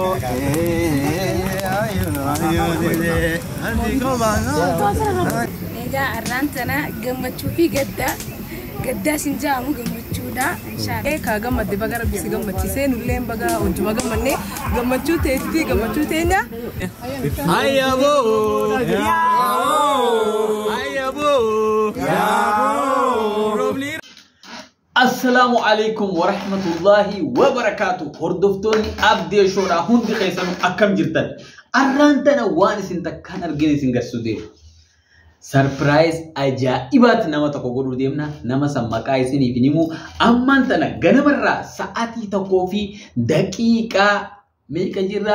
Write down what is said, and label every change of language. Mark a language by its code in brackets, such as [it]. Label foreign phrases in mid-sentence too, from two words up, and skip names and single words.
[om] Egaa arraantana gammachuu fi gaddaa sinjaamu gammachuudha inshallah ka gammadde baga rabbi si gammachiisee nulleen baga wajjuma gammannee gammachuu teetti gammachuu teenya hayyabo [ar] السلام عليكم ورحمة الله وبركاته. [om] Hordoftoonni abdee shoodhaa hundi keessanuu akkam jirtan? Arraantana waan isin takkaan argine isin garsuudee. Surprise ajaa'ibaatti nama tokko godhuu deemna. Nama san maqaa isiniif himu. Ammaan tana ganamarraa sa'aatii tokkoo fi daqiiqaa meeqa jirra?